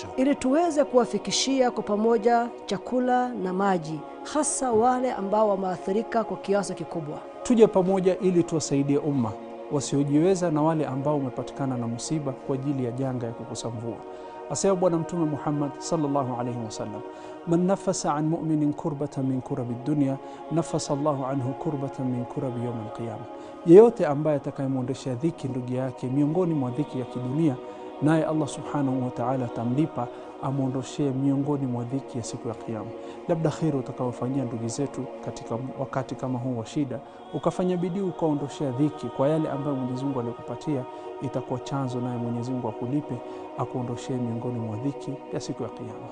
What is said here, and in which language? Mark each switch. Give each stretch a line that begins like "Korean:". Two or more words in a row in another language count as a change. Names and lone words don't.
Swahili: Ili tuweze kuwafikishia kwa pamoja chakula na maji, hasa wale ambao wameathirika kwa kiasi kikubwa. Tuje pamoja ili tuwasaidie umma wasiojiweza na wale ambao wamepatikana na musiba kwa ajili ya janga ya kukosa mvua. Asema Bwana Mtume
Arabic: Muhammad صلى الله عليه وسلم من نفس عن مؤمن كربة من كرب الدنيا نفس الله عنه كربة من كرب يوم القيامة.
Swahili: Yeyote ambaye atakayemwondeshea dhiki ndugu yake miongoni mwa dhiki ya kidunia, naye Allah
Arabic: سبحانه وتعالى
Swahili: atamlipa amwondoshee miongoni mwa dhiki ya siku ya kiyama. Labda kheri utakayofanyia ndugu zetu katika wakati kama huu wa shida, ukafanya bidii ukaondoshea dhiki kwa yale ambayo Mwenyezi Mungu alikupatia, itakuwa chanzo naye Mwenyezi Mungu akulipe akuondoshee miongoni mwa dhiki ya siku ya kiyama.